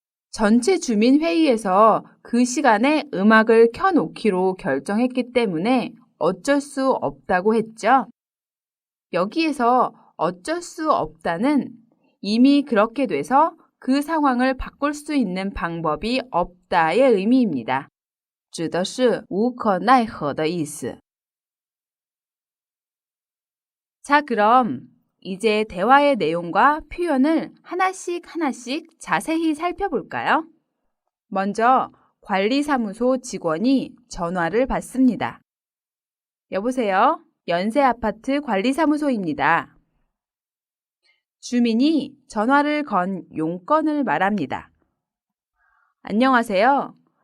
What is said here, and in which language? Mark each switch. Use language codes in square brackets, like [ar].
[ko] 전체 주민회의에서 그 시간에 음악을 켜놓기로 결정했기 때문에 어쩔 수 없다고 했죠. 여기에서 어쩔 수 없다는 이미 그렇게 돼서 그 상황을 바꿀 수 있는 방법이 없다의 의미입니다. [zh] 指的是无可奈何的意思. [ko] 자, 그럼 이제 대화의 내용과 표현을 하나씩 자세히 살펴볼까요? 먼저 관리사무소 직원이 전화를 받습니다. 여보세요? 연세아파트 관리사무소입니다. 주민이 전화를 건 용건을 말합니다. 안녕하세요.